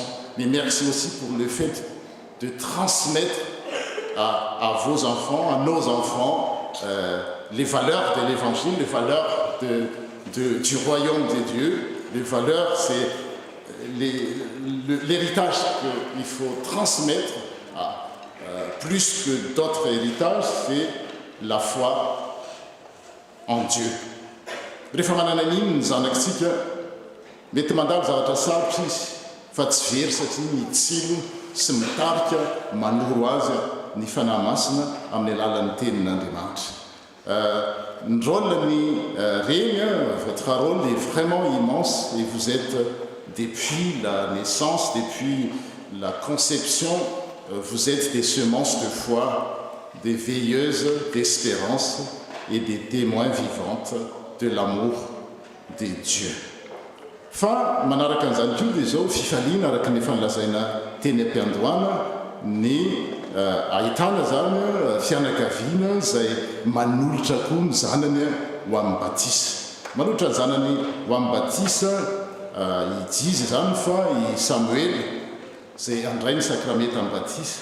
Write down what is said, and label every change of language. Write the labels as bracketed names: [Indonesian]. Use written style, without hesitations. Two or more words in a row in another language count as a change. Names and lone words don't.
[French] Mais merci aussi pour le fait de transmettre à vos enfants, à nos enfants, les valeurs de l'évangile, les valeurs du royaume de Dieu. Les valeurs, c'est l'héritage qu'il faut transmettre. Plus que d'autres héritages, c'est la foi en Dieu. [Malagasy] Rehefa manana an'iny ny zanakitsika mety mandalo zavatra sarotra izy fa tsy very satria mitsilo sy mitarika manoro azy ny fanahy masina amin'ny alalan'ny tenin'Andriamanitra. [French] Le rôle de Régna, votre rôle est vraiment immense et vous êtes, depuis la naissance, depuis la conception, vous êtes des semences de foi, des veilleuses d'espérance et des témoins vivantes de l'amour de Dieu. [Malagasy] Fa manaraka an'izany koa dia izao fifaliana araka ny fanlazaina teny am-piandohana ny ahitana zany fianakaviana izay manolotra koa ny zanany ho amin'ny batisa. Manolotra ny zanany ho amin'ny batisa ijizy zany fa i Samuel izay andray ny sakramenta amin'ny batisa.